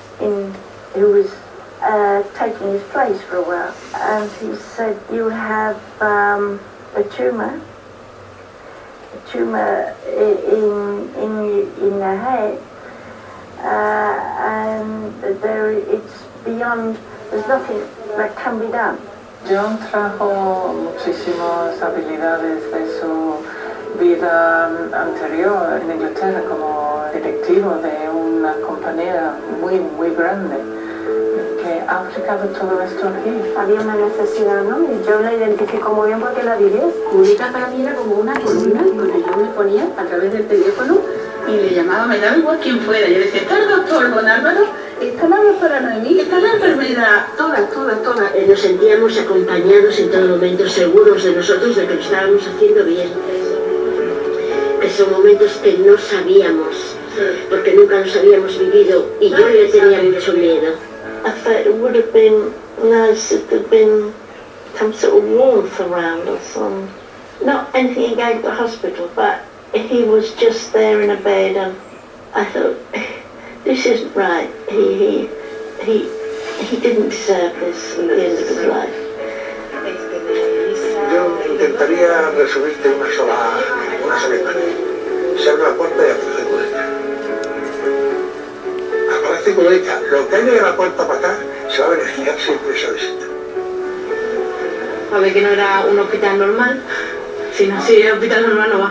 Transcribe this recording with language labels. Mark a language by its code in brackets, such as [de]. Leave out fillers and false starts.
[en] in who was taking his place for a while, and he said, "You have a tumor in the head, and it's beyond. There's nothing that can be done." [es] John trajo muchísimas habilidades de su vida anterior en Inglaterra como directivo de una compañía muy, muy grande, que ha aplicado todo esto aquí. Había una necesidad, ¿no? Y yo la identifico muy bien porque la viví. Mónica para mí era como una columna con la que yo me ponía a través del teléfono y le llamaba, me daba igual quien fuera. Yo decía, ¿está el doctor Don Álvaro? ¿Está la voz para Noemí? ¿Está la enfermedad? Toda. Nos sentíamos acompañados en todo momento, seguros de nosotros, de que lo estábamos haciendo bien. Que son momentos que no sabíamos, porque nunca los habíamos vivido, y yo ya tenía mucho miedo. [en] I thought it would have been nice if there'd been some sort of warmth around us, not anything against the hospital, but if he was just there in a bed, and I thought, this isn't right. He didn't deserve this at the end of his life. [es] Yo intentaría resumirte una sola imagen. Se abre la puerta y aparece Mónica. Aparece Mónica. Lo que haya de la puerta para acá se va a beneficiar siempre esa visita. A ver, que no era un hospital normal. Si no, si es hospital normal, no va.